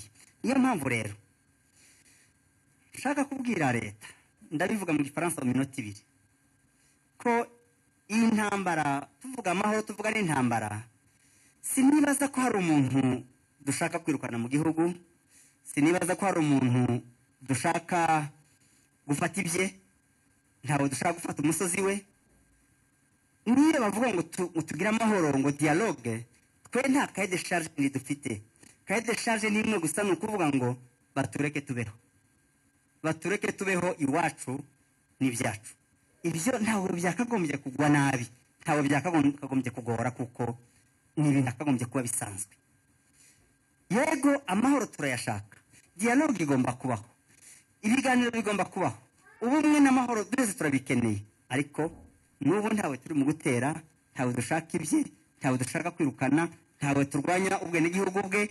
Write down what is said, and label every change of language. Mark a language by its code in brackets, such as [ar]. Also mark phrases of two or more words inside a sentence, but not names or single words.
[rw] Iyo mpamvu rero nshaka kubwira leta, ndabivuga mu Gifaransa mu minota 2, ko iyi ntambara tuvuga amahoro, tuvuga n'intambara, sinibaza ko hari umuntu dushaka kwirukana mu gihugu, sinibaza ko hari umuntu dushaka gufata ibye, ntawe dushaka gufata umusozi we. Niyo bavuga ngo tugire amahoro, ngo dialogue, twe nta [fr] cahier de charge [rw] ni dufite. [fr] Cahier de charge [rw] ni imwe gusa, ni ukuvuga ngo batureke tubeho, batureke tubeho iwacu n'ibyacu. Ibyo ntawe byakagombye kugwa nabi, ntawe byakagombye kugora, kuko ni ibintu akagombye kuba bisanzwe. Yego amahoro turayashaka, dialogue igomba kubaho, ibiganiro bigomba kubaho, ubumwe n'amahoro byose turabikeneye, ariko n'ubu ntawe turi mu gutera, ntawe dushaka ibye, ntawe dushaka kwirukana, ntawe turwanya ubwe n'igihugu bwe.